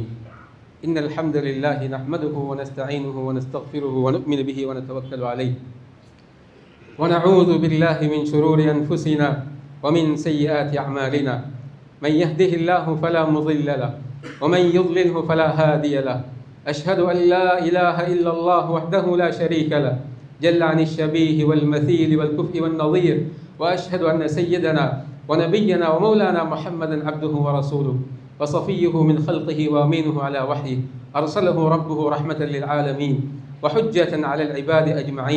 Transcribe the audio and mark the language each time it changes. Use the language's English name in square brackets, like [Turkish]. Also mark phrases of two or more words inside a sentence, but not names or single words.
[Arabic] إن الحمد لله نحمده ونستعينه ونستغفره ونؤمن به ونتوكل عليه ونعوذ بالله من شرور أنفسنا ومن سيئات أعمالنا. من يهده الله فلا مضل له ومن يضلل فلا هادي له. أشهد أن لا إله إلا الله وحده لا شريك له جل عن الشبيه والمثيل والكفء والنظير. وأشهد أن سيدنا ونبينا ومولانا محمدا عبده ورسوله وصفيه من خلقه وأمينه على وحيه. أرسله ربه رحمة للعالمين وحجة على العباد أجمعين.